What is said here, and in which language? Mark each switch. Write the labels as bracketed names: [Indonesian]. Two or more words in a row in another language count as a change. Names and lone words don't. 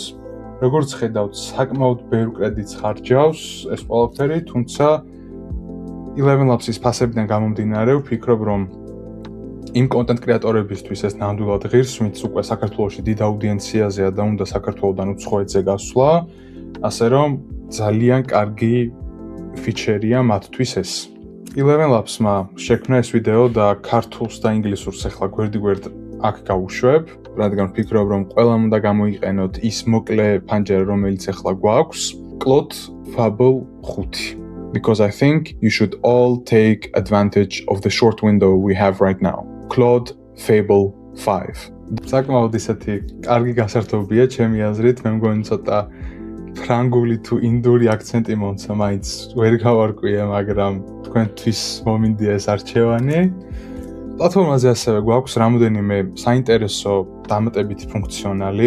[Georgian] როგორც ხედავთ, საკმაოდ ბევრ კრედიტს ხარჯავს ეს ყველაფერი, თუმცა 11 Labs-ის ფასებიდან გამომდინარე, ვფიქრობ, რომ იმ კონტენტ კრეატორებისთვის ეს ნამდვილად ღირს, ვინც უკვე საქართველოში დიდ აუდიენციაზეა და უნდა საქართველოდან უცხოეთზე გასვლა, ასე რომ ძალიან კარგი ფიჩერია მათთვის ეს. 11 Labs-მა შექმნა ეს ვიდეო და ქართულს და ინგლისურს ახლა გვერდ-გვერდ აქ გავუშვებ, რადგან ვფიქრობ, რომ ყველამ უნდა გამოიყენოთ ის მოკლე ფანჯარა, რომელიც ახლა გვაქვს, [English] Claude Fable 5. because I think you should all take advantage of the short window we have right now. Claude Fable 5. [Georgian] საკმაოდ ისეთი კარგი გასართობია ჩემი აზრით, მე მგონი ცოტა ფრანგული თუ ინდური აქცენტი მომცა, მაინც ვერ გავარკვია, მაგრამ თქვენთვის მომინდია ეს არჩევანი. პლატფორმაზე ასევე გვაქვს რამოდენიმე საინტერესო დამატებითი ფუნქციონალი.